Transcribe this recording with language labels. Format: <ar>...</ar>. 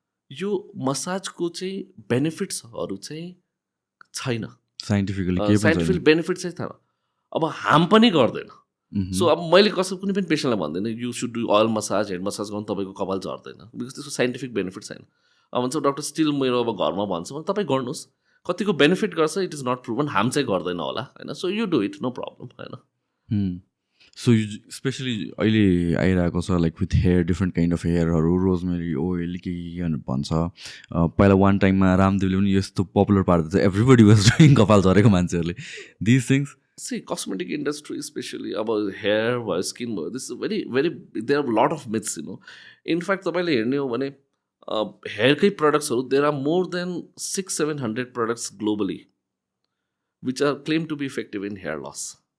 <ne>यो मसाजको चाहिँ बेनिफिट्सहरू चाहिँ छैन, साइन्टिफिक बेनिफिट चाहिँ छैन, अब हार्म पनि गर्दैन। सो अब मैले कुनै पनि पेसेन्टलाई भन्दैन</ne> <en>you should do oil massage,</en> <ne>head massage गर्नु, तपाईँको कपाल झर्दैन, बिकज त्यसको साइन्टिफिक बेनिफिट छैन। अब भन्छ डक्टर स्टिल मेरो अब घरमा भन्छु, तपाईँ गर्नुहोस्, कतिको बेनिफिट गर्छ,</ne> <en>it is not proven,</en> <ne>harm चाहिँ गर्दैन होला होइन।</ne> <en>So you do it, no problem होइन।</en> <ne>सो स्पेसली अहिले आइरहेको छ like with hair, different kind of हेयरहरू, rosemary oil के भन्छ। पहिला वान टाइममा रामदेवले पनि यस्तो पपुलर पार्दै थियो,</ne> <en>everybody was doing</en> <ne>कपाल झरेको मान्छेहरूले, this things.</ne> <en>see cosmetic industry specially अब hair भयो, skin भयो, this very very there are lot of myths, in fact</en> <ne>तपाईँले हेर्ने हो भने हेयरकै प्रडक्ट्सहरू,</ne> <en>There are more than 600-700 products globally which are claim to be effective in hair loss.</en>